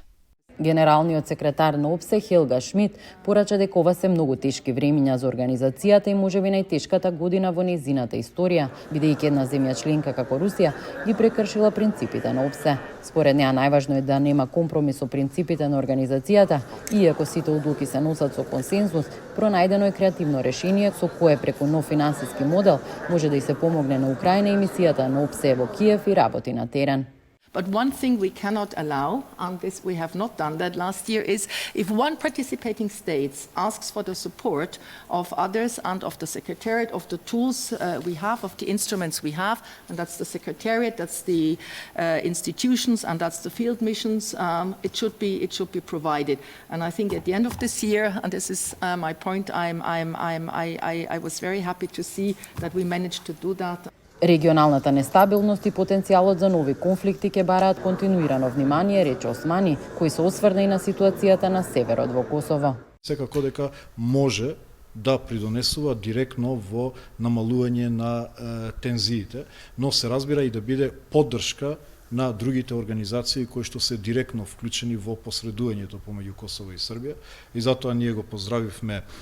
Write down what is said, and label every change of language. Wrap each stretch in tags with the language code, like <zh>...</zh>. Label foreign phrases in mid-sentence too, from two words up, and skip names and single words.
<mk>Генералниот секретар на ОПСЕ Хелга Шмид порача дека ова се многу тешки времиња за организацијата и можеби најтешката година во нејзината историја, бидејќи една земја членка како Русија ги прекршила принципите на ОПСЕ. Според неа најважно е да нема компромис со принципите на организацијата, иако сите одлуки се носат со консензус, пронајдено е креативно решение со кое преку нов финансиски модел може да и се помогне на Украина и мисијата на ОПСЕ во Киев и работи на терен.</mk> <en>But one thing we cannot allow, and this we have not done that last year, is if one participating state asks for the support of others and of the Secretariat, of the tools we have, of the instruments we have, and that's the Secretariat, that's the institutions, and that's the field missions, it should be provided. And I think at the end of this year, and this is my point, I was very happy to see that we managed to do that.</en> <mk>Регионалната нестабилност и потенцијалот за нови конфликти ќе бараат континуирано внимание, рече Османи, кој се осврна и на ситуацијата на северот во Косово. Секако дека може да придонесува директно во намалување на тензиите, но се разбира и да биде поддршка на другите организации кои што се директно вклучени во посредувањето помеѓу Косово и Србија, и затоа ние го поздравивме</mk>